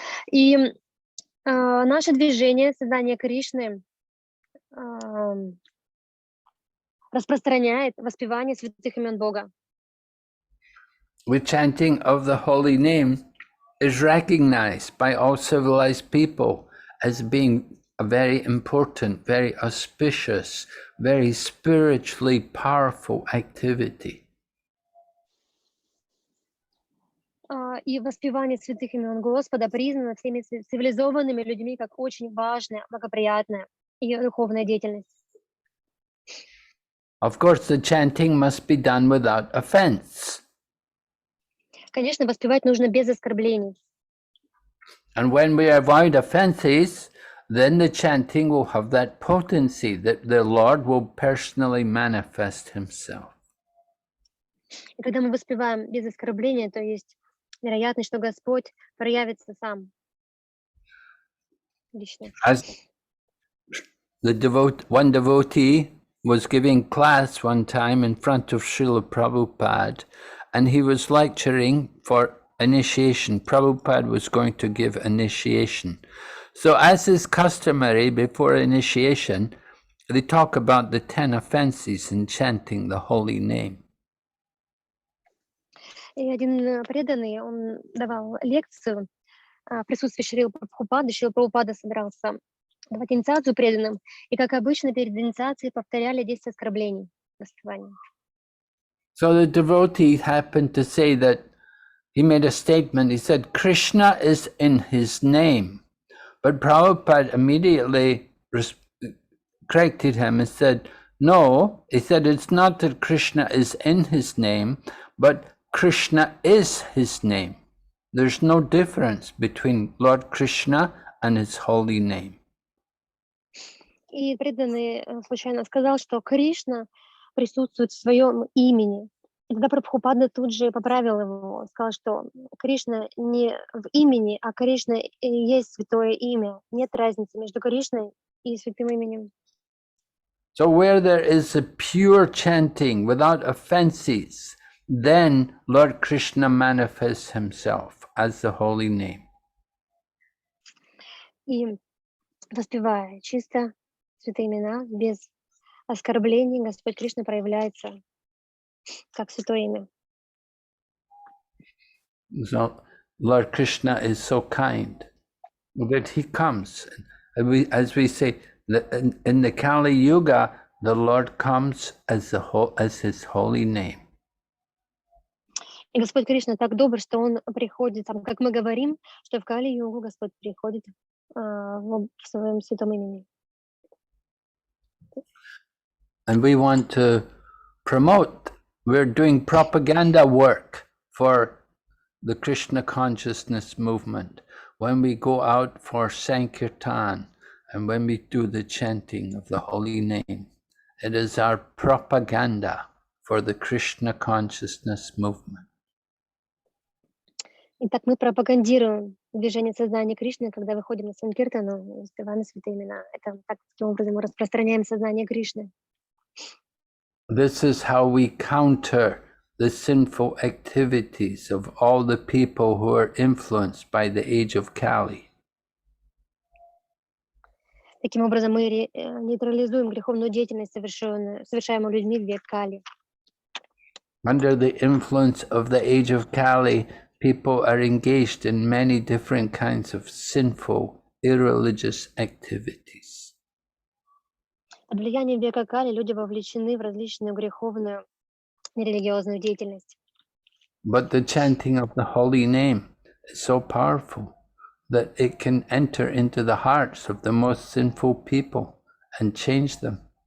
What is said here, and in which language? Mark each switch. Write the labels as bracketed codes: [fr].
[ru] И наше движение, создание Кришны, распространяет воспевание святых имен Бога. [en] The chanting of the holy name is recognized by all civilized people as being a very important, very auspicious, very spiritually powerful activity. [ru] И воспевание святых имен Господа признано всеми цивилизованными людьми как очень важная, благоприятная и духовная деятельность. [en] Of course, the chanting must be done without offense. [ru] Конечно, воспевать нужно без оскорблений. [en] And when we avoid offenses, then the chanting will have that potency that the Lord will personally manifest himself. [ru] И когда мы воспеваем без оскорбления, то есть вероятность, что Господь проявится сам лично. [en] As one devotee was giving class one time in front of Srila Prabhupada, and he was lecturing for initiation. Prabhupada was going to give initiation. So as is customary before initiation, they talk about the 10 offenses in chanting the holy name. [ru] И один преданный, он давал лекцию в присутствии Шрила Прабхупады. Шрила Прабхупада собирался давать инициацию преданным, и, как обычно, перед инициацией повторяли 10 оскорблений воспевания. [en] So the devotee happened to say that he made a statement. He said, Krishna is in his name. But Prabhupada immediately corrected him and said, no, he said, it's not that Krishna is in his name, but Krishna is his name. There's no difference between Lord Krishna and his holy name. [ru] И преданный случайно сказал, что Кришна присутствует в своем имени. И тогда Прабхупада тут же поправил его, сказал, что Кришна не в имени, а Кришна и есть святое имя. Нет разницы между Кришной и святым именем. [en] So where there is a pure chanting without offenses, then Lord Krishna manifests himself as the holy name. [ru] И воспевая чисто святые имена, без оскорблений, Господь Кришна проявляется как святое имя. [en] So Lord Krishna is so kind that he comes. As we say, in the Kali Yuga, the Lord comes as his holy name. [ru] И Господь Кришна так добр, что Он приходит, как мы говорим, что в Кали-югу Господь приходит в своем святом имени. [en] And we want to promote, we're doing propaganda work for the Krishna consciousness movement. When we go out for Sankirtan and when we do the chanting of the holy name, it is our propaganda for the Krishna consciousness movement. [ru] Итак, мы пропагандируем движение сознания Кришны, когда выходим на Санкиртану и воспеваем святые имена. Это таким образом мы распространяем сознание Кришны. [en] This is how we counter the sinful activities of all the people who are influenced by the age of Kali. [ru] Таким образом мы нейтрализуем греховную деятельность, совершаемую людьми в век Кали. [en] Under the influence of the age of Kali, people are engaged in many different kinds of sinful, irreligious activities. [ru] Под влиянием века Кали люди вовлечены в различную греховную, нерелигиозную деятельность. [en] But the chanting of the holy name is so powerful that it can enter into the hearts of the most sinful people and change them.